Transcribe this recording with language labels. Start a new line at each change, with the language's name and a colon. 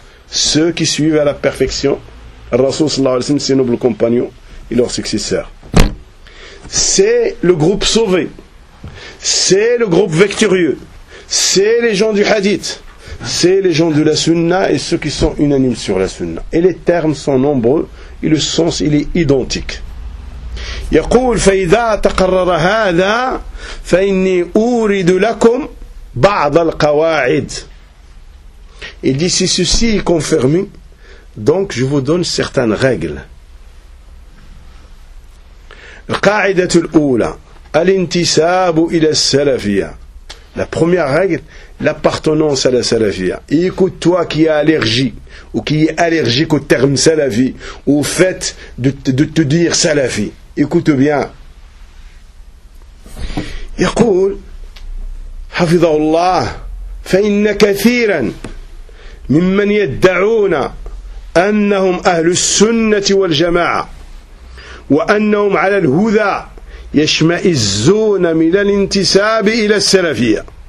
French: Ceux qui suivent à la perfection le rasoul
Arabic: sallallahu alayhi wa sallam,
French: ses nobles compagnons et leurs successeurs. C'est le groupe sauvé. C'est le groupe victorieux. C'est les gens du hadith. C'est les gens de la Sunna et ceux qui sont unanimes sur la Sunna. Et les termes sont nombreux et le sens il est identique.
Arabic: يقول فإذا تقرر هذا فإني أورد لكم بعض القواعد.
French: Il dit si ceci est confirmé, donc je vous donne certaines règles.
Arabic: القاعدة الأولى الانتساب إلى السلفية.
French: La première règle, l'appartenance à la salafia. Et écoute, toi qui es allergique, ou qui est allergique au terme salafi, ou au fait de te dire salafi, écoute bien.
Arabic: يقول حفظه الله فإن كثيرا ممن يدعون أنهم أهل السنة والجماعة وأنهم على الهدى يشمئزون من الانتساب إلى السلفية